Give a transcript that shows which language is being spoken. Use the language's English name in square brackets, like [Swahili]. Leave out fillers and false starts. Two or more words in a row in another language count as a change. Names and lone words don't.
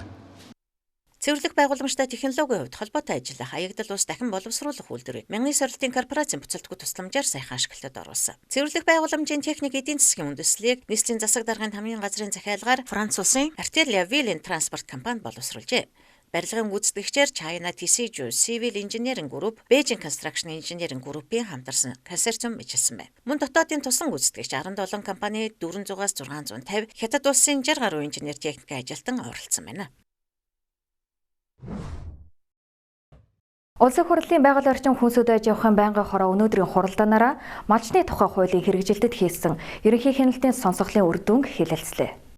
[Mongolian] Цэвэрлэх байгууламжтай технологийн хувьд холбоотой ажиллах хаягдл ус дахин боловсруулах үйлдвэрийг Мянган сорилтын корпорацийн буцалтгүй тусламжаар саяхан ашиглалтад оруулсан. Цэвэрлэх байгууламжийн техник эдийн засгийн үндэслэлийг нийслэлийн засаг даргын хамгийн газрын захиалгаар Франц улсын Arteria Ville Transport компани боловсруулжээ. Барилгын гүйцэтгэгчээр China TCG Civil Engineering Group, Beijing Construction Engineering Group-ийн хамтарсан консорциум бичсэн байна. Мөн дотоодын тусан гүйцэтгэгч 17 компани 400-аас 650, Хятад улсын 60 гаруй инженер техникийн ажилтан оролцсон байна. Улсын хурлын байгаль орчин хүнсүүд аж ахуйн байнгын хороо өнөөдрийн хуралдаанаараа малчны тухай хуулийн хэрэгжилтэд хийсэн ерөнхий хяналтын сонсголын үр дүнг хэлэлцлээ.